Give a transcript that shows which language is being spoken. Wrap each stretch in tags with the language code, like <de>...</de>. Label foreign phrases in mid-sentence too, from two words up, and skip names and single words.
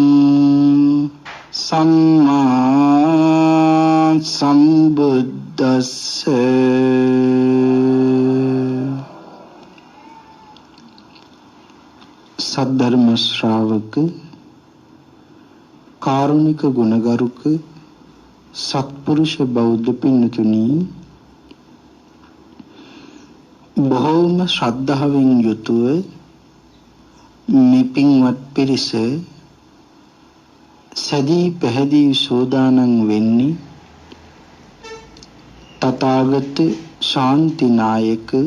<si>සම්මා සම්බුද්ධස්‍ය සද්ධර්ම ශ්‍රාවක කාරුණික ගුණගරුක සත්පුරුෂ බෞද්ධ පින්නතුනි බොහෝම ශ්‍රද්ධාවෙන් යුතුව මේ පින්වත් පිරිස සදී පැහැදී සෝදානම් වෙන්නේ තථාගත ශාන්තිනායක</si>